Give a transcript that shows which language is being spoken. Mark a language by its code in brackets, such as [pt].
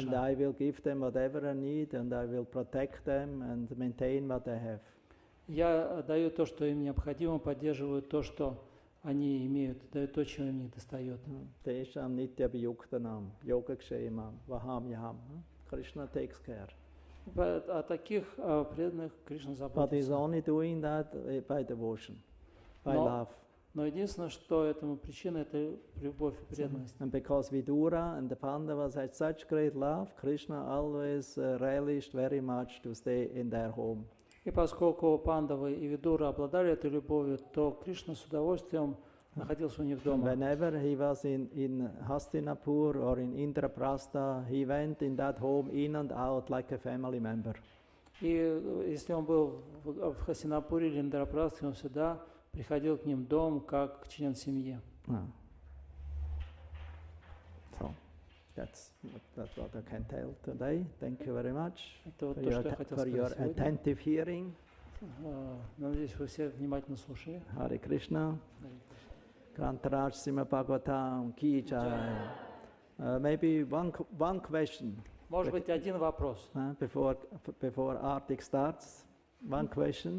[en] And I will give them whatever I need, and I will protect them and maintain what they have. [ru] Я даю то, что им необходимо, поддерживаю то, что они имеют, даю то, чего им не достает. [sa] Tesham nitya viyuktanam, yogakshemam, vaham. [en] Krishna takes care. [ru] О таких преданных Кришна [en] But he's [ru] заботится. [en] only doing that by devotion, by love. [ru] Но единственное, что этому причина, это любовь и преданность. [en] And because Vidura and the Pandavas had such great love, Krishna always relished very much to stay in their home. [ru] И поскольку Пандавы и Видура обладали этой любовью, то Кришна с удовольствием находился у них дома. [en] Whenever he was in Hastinapur or in Indraprastha, he went in that home in and out like a family member. [ru] И если он был в Хастинапуре или Индрапрастхе, он всегда приходил к ним в дом как член семьи. [en] So that's what I can tell today. Thank you very much [ru] Это вот то, что я хотел [en] for your [ru] сказать сегодня. [en] attentive hearing. [ru] Надеюсь, вы все внимательно слушали. [hi] Hare Krishna. Grantaraj Srimad Bhagavatam Ki Jai. [en] Maybe one question. [ru] Может быть, один вопрос, [en] Before Artik starts. One question.